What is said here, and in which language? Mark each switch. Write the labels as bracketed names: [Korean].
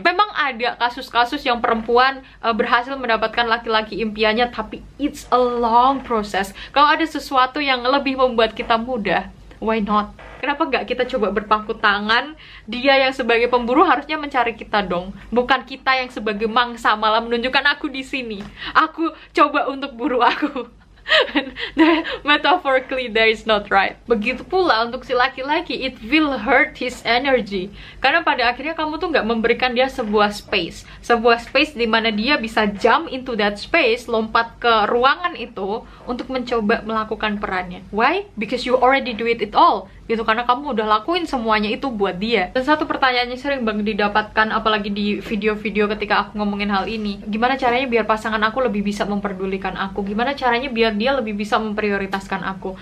[Indonesian] Memang ada kasus-kasus yang perempuan berhasil mendapatkan laki-laki impiannya, tapi [English] it's a long process. [Indonesian] Kalau ada sesuatu yang lebih membuat kita mudah, [English] why not? [Indonesian] Kenapa nggak kita coba berpangku tangan? Dia yang sebagai pemburu harusnya mencari kita dong, bukan kita yang sebagai mangsa malah menunjukkan aku di sini. Aku coba untuk buru aku. [English] Metaphorically that is not right. [Indonesian] Begitu pula untuk si laki-laki, [English] it will hurt his energy. [Indonesian] Karena pada akhirnya kamu tuh nggak memberikan dia sebuah space di mana dia bisa [English] jump into that space, [Indonesian] lompat ke ruangan itu untuk mencoba melakukan perannya. [English] Why? Because you already do it all. [Indonesian] gitu, karena kamu udah lakuin semuanya itu buat dia. Dan satu pertanyaannya sering banget didapatkan, apalagi di video-video ketika aku ngomongin hal ini, gimana caranya biar pasangan aku lebih bisa memperdulikan aku, gimana caranya biar dia lebih bisa memprioritaskan aku.